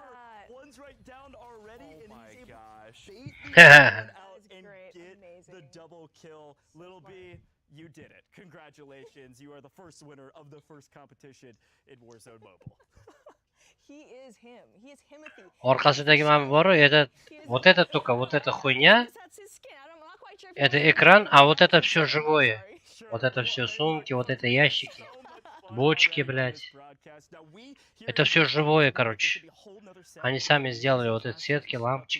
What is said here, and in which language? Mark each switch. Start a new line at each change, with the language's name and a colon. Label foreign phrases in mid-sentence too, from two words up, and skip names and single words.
English: One's right down already, and he's able to bait the one out and get the double kill. Little B, you did it. Congratulations. You are the first winner of the first competition in Warzone Mobile. He is him. He is Himothy.
Turkish: Arkasındaki mavi boru,
Russian: вот это только, вот эта хуйня, это экран, а вот это все живое. Вот это все сумки, вот это ящики, бочки, блядь. Это все живое, короче. Они сами сделали вот эти сетки, лампочки.